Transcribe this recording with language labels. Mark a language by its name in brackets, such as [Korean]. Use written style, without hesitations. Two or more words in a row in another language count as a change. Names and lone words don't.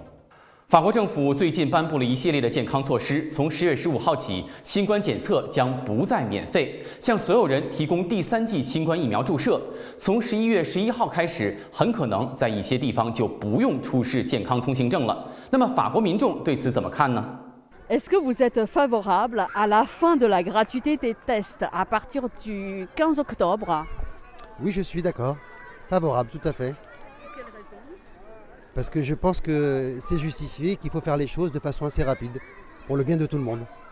[Chinese] 法国政府最近颁布了一系列的健康措施，从10月15号起，新冠检测将不再免费，向所有人提供第3剂新冠疫苗注射。从11月11号开始，很可能在一些地方就不用出示健康通行证了。那么法国民众对此怎么看呢？ [French] Est-ce que vous êtes favorable à la fin de la gratuité des tests à partir du 15 octobre? Oui, je suis d'accord. Favorable, tout à fait. Quelle raison? Parce que je pense que c'est justifié, qu'il faut faire les choses de façon assez rapide, pour le bien de tout le monde.